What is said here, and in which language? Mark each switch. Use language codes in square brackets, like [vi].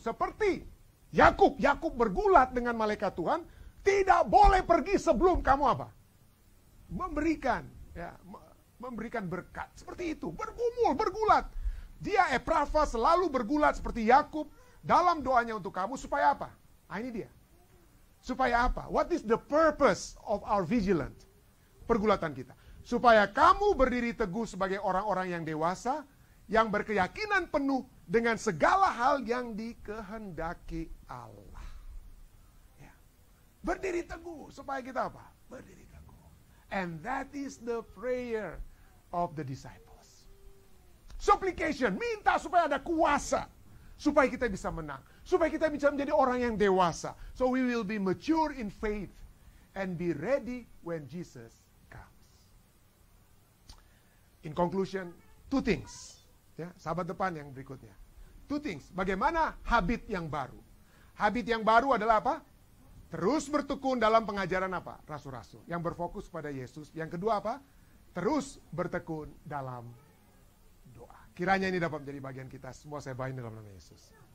[id] Seperti Yakub bergulat dengan malaikat Tuhan, tidak boleh pergi sebelum kamu apa? Memberikan, ya, memberikan berkat. Seperti itu, bergumul, bergulat. Dia Epafras selalu bergulat seperti Yakub dalam doanya untuk kamu supaya apa? Nah, ini dia. Supaya apa? [en] What is the purpose of our vigilant? [id] Pergulatan kita. Supaya kamu berdiri teguh sebagai orang-orang yang dewasa, yang berkeyakinan penuh dengan segala hal yang dikehendaki Allah. Ya. Berdiri teguh, supaya kita apa? Berdiri teguh. [en] And that is the prayer of the disciples. [id] Supplication, minta supaya ada kuasa. Supaya kita bisa menang. Supaya kita bisa menjadi orang yang dewasa. [en] So we will be mature in faith and be ready when Jesus comes. In conclusion, two things. [id] Ya, sahabat depan yang berikutnya. [en] Two things. [id] Bagaimana habit yang baru? Habit yang baru adalah apa? Terus bertekun dalam pengajaran apa? Rasul-rasul. Yang berfokus pada Yesus. Yang kedua apa? Terus bertekun dalam doa. Kiranya ini dapat menjadi bagian kita semua. Saya bahagia dalam nama Yesus.